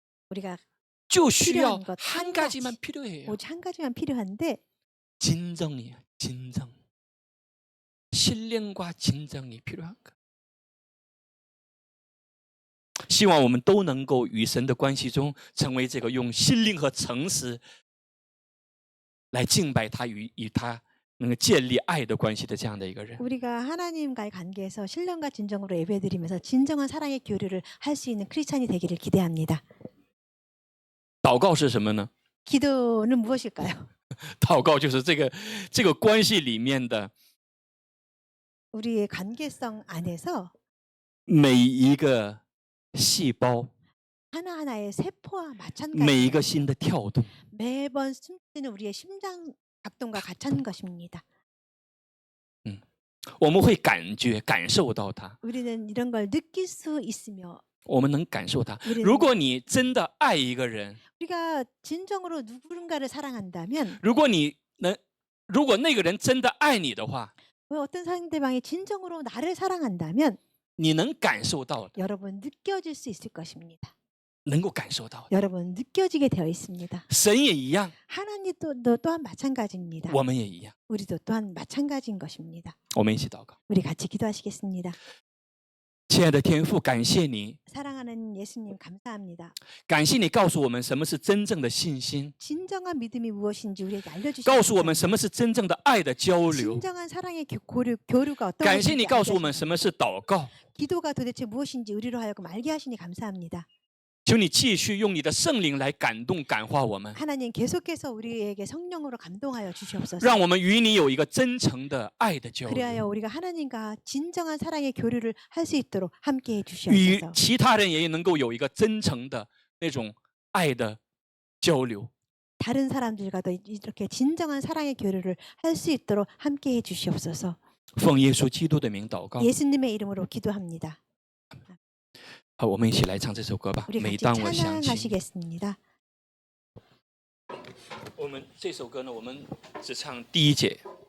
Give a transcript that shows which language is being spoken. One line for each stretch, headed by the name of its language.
Korean: 우리가
Chinese: 就需要
Korean: 필요한 것 한 한 가지만 가지. 필요해요. 오직 한 가지만 필요한데 진정이에요. 진정. 신령과 진정이 필요한 거.
Chinese: 希望我们都能够与神的关系中，成为这个用心灵和诚实来敬拜他与他能够建立爱的关系的这样的一个人。
Korean: 우리가 하나님과의 관계에서 신령과 진정으로 예배드리면서 진정한 사랑의 교류를 할 수 있는 크리스찬이 되기를 기대합니다.
Chinese: 祷告是什么呢？
Korean: 기도는 무엇일까요?
Chinese: 祷告就是这个关系里面的
Korean: 우리의 관계성 안에서
Chinese: 每一个细胞，
Korean: 하나하나의 세포와
Chinese: 每一
Korean: 마찬가지
Chinese: 个心的跳动。
Korean: 매번 숨쉬는 우리의 심장 박동과 같은 것입니다.
Chinese: 我们会感受到它，
Korean: 우리는 이런 걸 느낄 수 있으며
Chinese: 我们能感受它。
Korean: 우리는
Chinese: 如果你真的爱一个人，
Korean: 우리가 진정으로 누군가를 사랑한다면
Chinese: 如果那个人真的爱你的话，
Korean: 왜 어떤 상대방이 진정으로 나를 사랑한다면
Chinese: 你能感受到的，
Korean: 여러분 느껴질 수 있을 것입니다.
Chinese: 能够感受到的。
Korean: 여러분 느껴지게 되어 있습니다.
Chinese: 神也一样，
Korean: 하나님도 또한 마찬가지입니다.
Chinese: 我们也一样。
Korean: 우리도 또한 마찬가지인 것입니다.
Chinese: 我们一起祷告。
Korean: 우리 같이 기도하시겠습니다.
Chinese: 亲爱的天父，感谢你，
Korean: 사랑하는 사랑하는 예수님 감사합니다.
Chinese: 感谢你告诉我们什么是真正的信心，
Korean: 진정한 믿음이 무엇인지 우리에게 알려주시고
Chinese: 告诉我们什么是真正的爱的交流。
Korean: 진정한 사랑의 교류가 어떤
Chinese: 感谢你
Korean: 것인지
Chinese: 告诉我
Korean: 알게
Chinese: 们
Korean: 하시고
Chinese: 什么是祷告。
Korean: 기도가 도대체 무엇인지 우리로 하여금 알게 하시니 감사합니다.
Chinese: 求你继续用你的圣灵来感动、感化我们，
Korean: 하나님 계속해서 우리에게 성령으로 감동하여 주시옵소서.
Chinese: 让我们与你有一个真诚的爱的交流，
Korean: 그리하여 우리가 하나님과 진정한 사랑의 교류를 할 수 있도록 함께해
Chinese: 与
Korean: 주시옵소서.
Chinese: 其他人也能够有一个真诚的那种爱的交流。
Korean: 다른 사람들과도 이렇게 진정한 사랑의 교류를 할 수 있도록 함께해 주시옵소서.
Chinese: 奉耶稣基督的名祷告。
Korean: 예수님의 이름으로 기도합니다.
Chinese: 好，我们一起来唱这首歌吧。
Korean: 우리
Chinese: 每
Korean: 같이
Chinese: 当我想起，
Korean: 찬양하시겠습니다.
Chinese: 我们这首歌呢，我们只唱第一节。